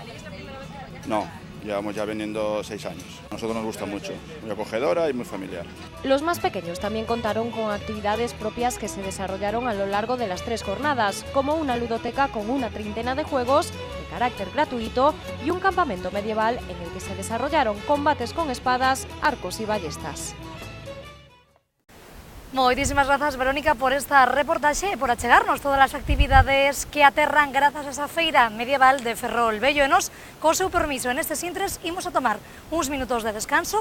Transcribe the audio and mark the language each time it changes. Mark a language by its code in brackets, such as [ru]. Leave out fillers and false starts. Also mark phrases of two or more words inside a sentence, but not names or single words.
[es] No, llevamos ya vendiendo 6 años. A nosotros nos gusta mucho, muy acogedora y muy familiar. Los más pequeños también contaron con actividades propias que se desarrollaron a lo largo de las 3 jornadas, como una ludoteca con una treintena de juegos de carácter gratuito y un campamento medieval en el que se desarrollaron combates con espadas, arcos y ballestas. [gl] Moitísimas grazas, Verónica, por esta reportaxe e por achegarnos todas as actividades que aterran grazas a esa feira medieval de Ferrol Vello. E nos, co seu permiso, en estes intres, imos a tomar uns minutos de descanso.